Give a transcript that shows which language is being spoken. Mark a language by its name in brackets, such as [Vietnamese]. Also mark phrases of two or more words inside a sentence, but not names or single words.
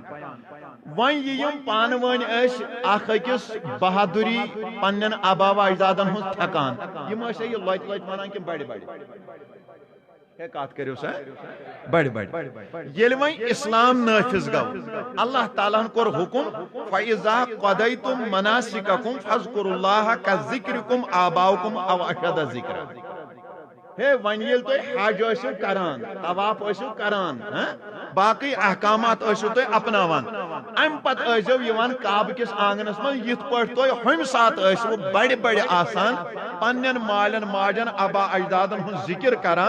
[Kashmiri] وۄنۍ یہِ یِم پانہٕ ؤنۍ ٲسۍ اکھ أکِس بہادُری پننٮ۪ن آبا و اجدادن ہٕنٛز ٹھیکان, یِم ٲسۍ یہِ لۄتہِ لۄتہِ ونان کِنہٕ بڑِ بڑِ. ہے کتھ کٔرِو سا بڑِ بڑِ. ییٚلہِ وۄنۍ اسلام نٲفِظ گوٚو, اللہ تعالیٰ ہن کوٚر حکم [Arabic] فَإِذَا قَضَيْتُم مَنَاسِكَكُمْ فَاذْكُرُوا اللَّهَ كَذِكْرِكُمْ آبَاؤُكُمْ أَوْ أَشَدَّ ذِكْرًا. [Kashmiri] ہے وۄنۍ ییٚلہِ تُہۍ حج ٲسِو کران, طواف ٲسِو کران, باقٕے احکامات ٲسِو تُہۍ اپناوان, امہِ پتہٕ ٲسۍزیو یِوان کعبہٕ کِس آنگنس منٛز یِتھ پٲٹھۍ تُہۍ ہُمہِ ساتہٕ ٲسِوٕ بڑِ بڑِ آسان پننٮ۪ن مالٮ۪ن ماجن آبا اجدادن ہُنٛد ذِکر کران.